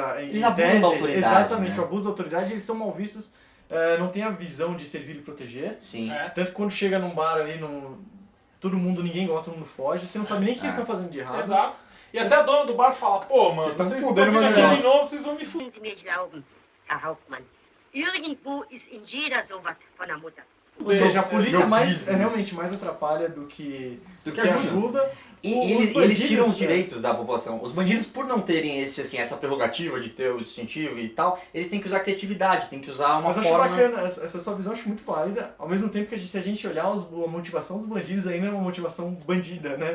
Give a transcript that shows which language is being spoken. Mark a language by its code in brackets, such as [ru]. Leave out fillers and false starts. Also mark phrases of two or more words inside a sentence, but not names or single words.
[pt] Eles abusam da autoridade. Exatamente, né? o abuso da autoridade, eles são mal vistos, não tem a visão de servir e proteger. Sim. Tanto que quando chega num bar ali, ninguém gosta, todo mundo foge, você não sabe nem o que eles estão fazendo de errado. Exato. E até a dona do bar fala, pô, mano, Vocês estão vocês fudendo vão vir meu aqui de negócio. novo, vocês vão me fuder. [de] Sie mir glauben, Herr Hauptmann. Irgendwo ist in jeder sowas von der Mutter. [pt] Ou seja, a polícia Meu mais, business. realmente mais atrapalha do que que ajuda. E Os eles tiram os bandidos, direitos da população. Os bandidos, por não terem essa prerrogativa de ter o distintivo e tal, eles têm que usar criatividade, têm que usar uma Mas eu acho forma... bacana, essa sua visão eu acho muito válida, ao mesmo tempo que se a gente olhar a motivação dos bandidos ainda é uma motivação bandida, né?